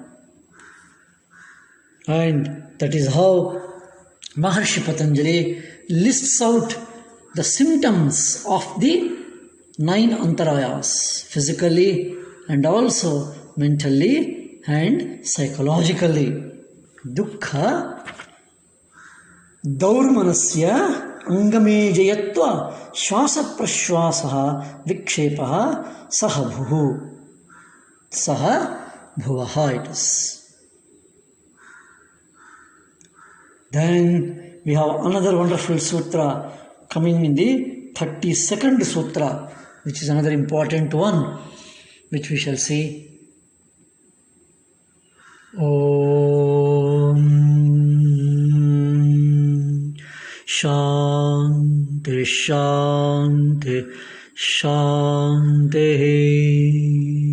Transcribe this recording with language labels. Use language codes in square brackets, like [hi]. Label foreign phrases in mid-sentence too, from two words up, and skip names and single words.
[en] And that is how Maharshi Patanjali lists out the symptoms of the 9 antarayas, physically and also mentally and psychologically. [sa] Dukkha daurmanasya angamejayatva shwasa prashwasaha vikshepaha sahabhuhu. Saha bhuvaha [en] it is. Then we have another wonderful sutra coming in the 32nd sutra, which is another important one, which we shall see. [sa] Om Shanti Shanti Shanti.